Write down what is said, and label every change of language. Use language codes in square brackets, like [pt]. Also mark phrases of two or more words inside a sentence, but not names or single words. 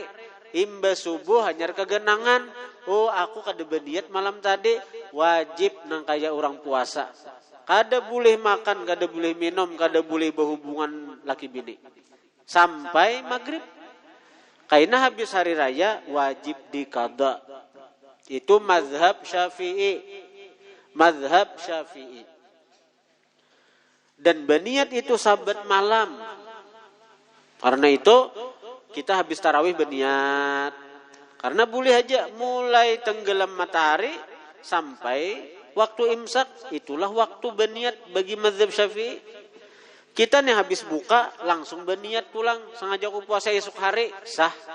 [bjn] Imba subuh hanyar kegenangan. Oh, aku kada baniat malam tadi, wajib nang kaya orang puasa. Kada boleh makan, kada boleh minum, kada boleh berhubungan laki bini. Sampai maghrib. Kaina habis hari raya wajib dikada. Itu mazhab Syafi'i. Mazhab Syafi'i. Dan baniat itu sabat malam. Karena itu kita habis tarawih baniat. Karena boleh aja mulai tenggelam matahari sampai waktu imsak, itulah waktu baniat bagi mazhab Syafi'i. Kita nih habis buka langsung baniat pulang, sengaja aku puasa esok hari, sah.